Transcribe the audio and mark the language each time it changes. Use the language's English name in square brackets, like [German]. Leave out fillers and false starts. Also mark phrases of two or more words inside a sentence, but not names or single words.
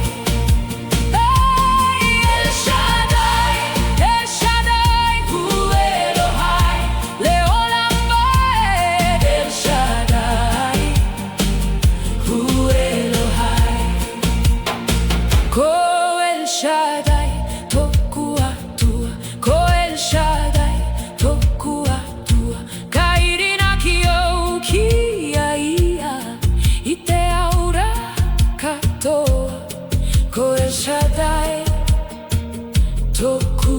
[Hebrew] אל שדי הוא אלוהי לעולם ועד אל שדי הוא אלוהי [Māori] Ko El Shaddai Toku Atua Ko El Shaddai Toku Atua Kairina kio kiaia Ite aura katoa Ko El Shaddai Toku